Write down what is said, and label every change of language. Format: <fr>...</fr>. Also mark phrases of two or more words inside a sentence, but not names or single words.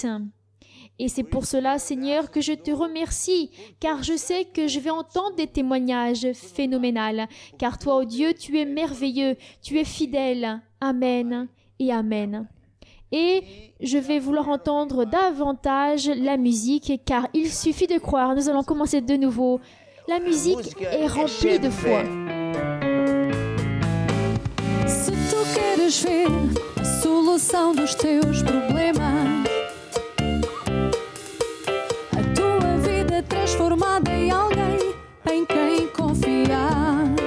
<fr>Et c'est pour cela, Seigneur, que je te remercie, car je sais que je vais entendre des témoignages phénoménaux. Car toi, ô Dieu, tu es merveilleux, tu es fidèle. Amen et Amen. Et je vais vouloir entendre davantage la musique, car il suffit de croire. Nous allons commencer de nouveau. La musique est remplie de foi.</fr> <pt>Se tu queres ver a solução dos teus problemas, transformada em alguém em quem confiar.</pt>